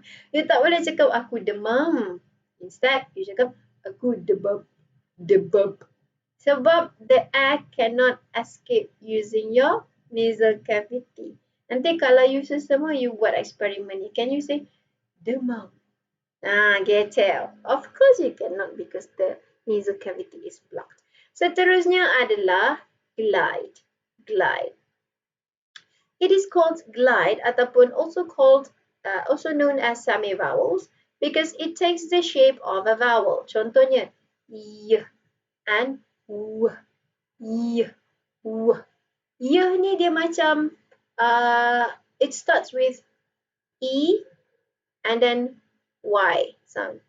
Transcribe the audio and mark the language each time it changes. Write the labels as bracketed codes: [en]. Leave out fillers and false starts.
[en] You [ms] tak boleh cakap aku demam. [en] Instead, you [ms] cakap aku debab. Debab. Sebab [en] the air cannot escape using your nasal cavity. [ms] Nanti kalau you sesama, you buat eksperimen ni. [en] Can you say [ms] demam? [en] Get out. Of course you cannot because the nasal cavity is blocked. [ms] Seterusnya adalah glide. Glide. [en] It is called glide [ms] ataupun [en] also known as semi-vowels because it takes the shape of a vowel. [ms] Contohnya y and w. [en] Y, w. Y [ms] ni dia macam [en] it starts with E and then Y sound.